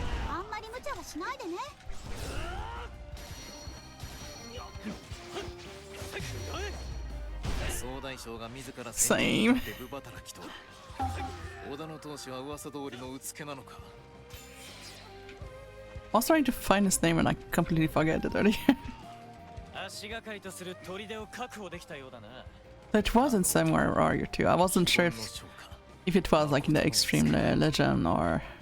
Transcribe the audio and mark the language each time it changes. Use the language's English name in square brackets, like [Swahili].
[Japanese] あんまり無茶はしないでね。総大将が自ら戦闘で部働きと。織田の当主は噂通りのうつけなのか。 [English] I was trying to find his name and I completely forgot it already. [Japanese] 足がかりとする砦を確保できたようだな。 [English] That was in Samurai Warrior too. I wasn't sure if it was like in the Extreme Legend or...